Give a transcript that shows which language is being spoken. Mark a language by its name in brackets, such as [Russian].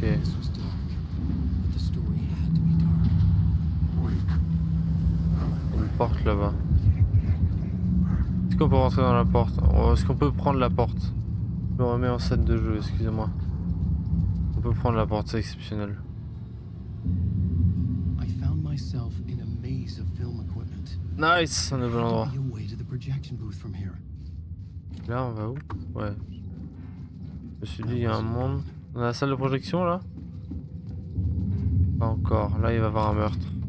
[English] This was dark, but the story had to be dark. [French] Il y a une porte là-bas. Est-ce qu'on peut rentrer dans la porte? Est-ce qu'on peut prendre la porte? Je me remets en scène de jeu, excusez-moi. On peut prendre la porte, c'est exceptionnel. [English] I found myself in a maze of film equipment. [French] Nice, un nouvel endroit. [English] Be a way to the projection booth from here. [French] Là, on va où? Ouais. Je me suis dit, il y a un monde. On a la salle de projection là? Pas encore. Là, il va y avoir un meurtre.